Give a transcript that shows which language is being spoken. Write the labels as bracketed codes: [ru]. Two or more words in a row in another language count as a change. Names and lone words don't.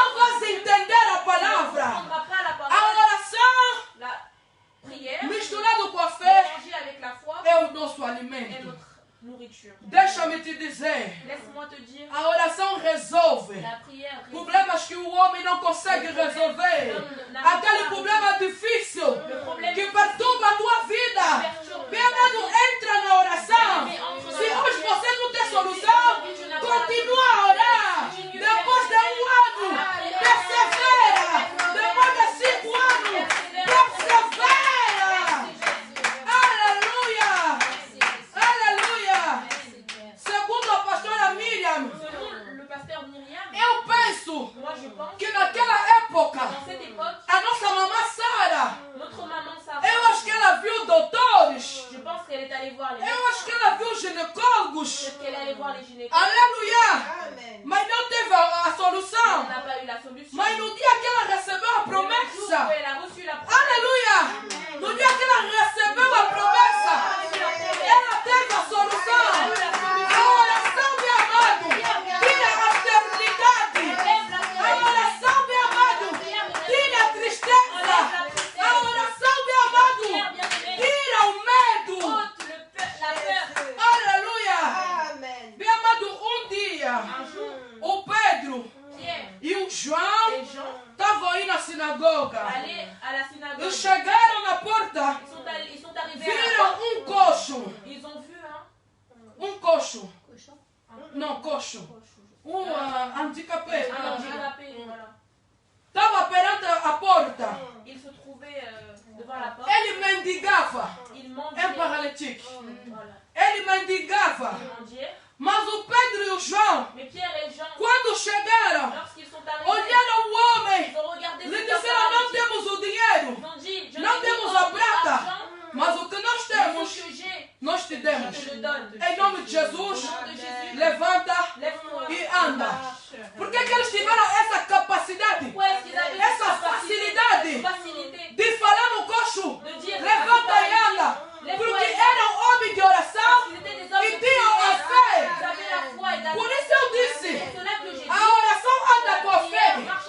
[pt] não [fr] parole, [pt] vais entender a [fr] tu ne [pt] palavra. [fr] comprendras pas la [pt] A [fr] parole. [pt] oração [fr] La prière [pt] misturada com a fé [fr] mélangée avec la foi [pt] é o nosso [fr] est [pt] alimento. [fr] notre nourriture. [pt] Deixa-me te dizer, [fr] Laisse-moi te dire, [pt] a oração resolve [fr] la prière résout [pt] problemas que o homem não consegue resolver. Aquele problema difícil que perturba a tua vida. Meu amado, entra na oração. Se hoje você não tem solução, continua a orar. Depois de 1 ano, persevera. Depois de 5 anos, persevera. Aleluia. Aleluia. Segundo a pastora Miriam, [fr] Selon le pasteur Myriam, [pt] eu penso [fr] moi je pense [pt] que naquela época, [fr] dans cette époque, [pt] a nossa mamã Sara, [fr] notre maman Sarah, [pt] eu acho que ela viu doutores, [fr] je pense qu'elle est allée voir les [pt] eu acho que ela viu ginecólogos, [fr] peut-être qu'elle est allée voir les gynécologues. [pt] aleluia, mas não teve a [fr] Elle [pt] solução. [fr] n'a pas eu la solution. [pt] Mas no dia que ela recebeu a [fr] Le jour où [pt] promessa, [fr] elle a reçu la promesse, [pt] aleluia, no dia que ela recebeu a promessa, ela teve a solução. A oração, meu amado, tira a esterilidade. A oração, meu amado, tira a tristeza. A oração, meu amado, tira o medo. [fr] ôte la peur. [pt] Aleluia. Meu amado, um dia, [fr] Un jour, [pt] o Pedro [fr] Pierre [pt] e o João [fr] et Jean [pt] estavam aí na sinagoga. [fr] allaient à la synagogue. [pt] E chegaram na porta, [fr] Ils sont arrivés à la [pt] viram [fr] porte. [pt] coxo. [fr] Ils ont vu [pt] Coxo. [fr] un [pt] Não, coxo. [fr] Handicapé. handicapé. Voilà. [pt] Estava perante a porta. [fr] Il se trouvait devant la porte. [pt] Ele mendigava. [fr] Il mendiait. [pt] Paralítico. [fr] Voilà. [pt] Ele mendigava. [fr] Il mendiait. [pt] Mas o Pedro e o João, [fr] Mais Pierre et Jean, [pt] quando chegaram, [fr] lorsqu'ils sont arrivés, [pt] olharam o homem. [fr] ils ont regardé [pt] Lhe [fr] cet homme [pt] disseram: não [fr] paralytique. [pt] temos o dinheiro, [fr] Ils ont dit, je [pt] não [fr] n'ai [pt] temos [fr] pas [pt] a prata, [fr] d'argent, [pt] mas o que nós [fr] mais [pt] temos, [fr] ce que j'ai, [pt] nós te [fr] je [pt] demos. [fr] te le donne. [pt] Em nome de [fr] Au [pt] Jesus, [fr] nom de Jésus, [pt] levanta [fr] lève-toi [pt] e anda. Por que eles tiveram essa capacidade, [fr] Pourquoi est-ce qu'ils avaient [pt] essa [fr] cette [pt] facilidade [fr] facilité [pt] de falar no coxo? [fr] de dire [pt] Levanta e anda. Porque eram homens de oração [fr] Ils étaient des hommes [pt] e [fr] de [pt] tinham a [fr] prière. Ils [pt] fé. [fr] avaient la foi et la [pt] Por isso eu [fr] C'est [pt] disse: [fr] cela que j'ai dit. [pt] a oração anda com a fé.